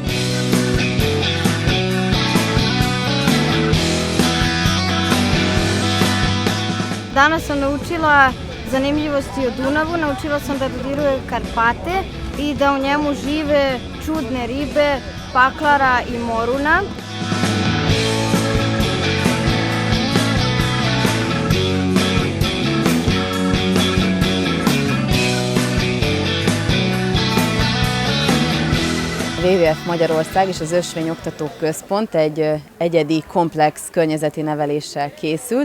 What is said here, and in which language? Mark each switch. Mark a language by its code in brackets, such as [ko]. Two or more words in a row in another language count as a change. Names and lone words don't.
[hr] Danas sam naučila zanimljivosti o Dunavu, naučila sam da dodiruje Karpate i da u njemu žive čudne ribe, paklara i moruna. [hu] WWF Magyarország és az Ösvény Oktató Központ egy egyedi, komplex környezeti neveléssel készült.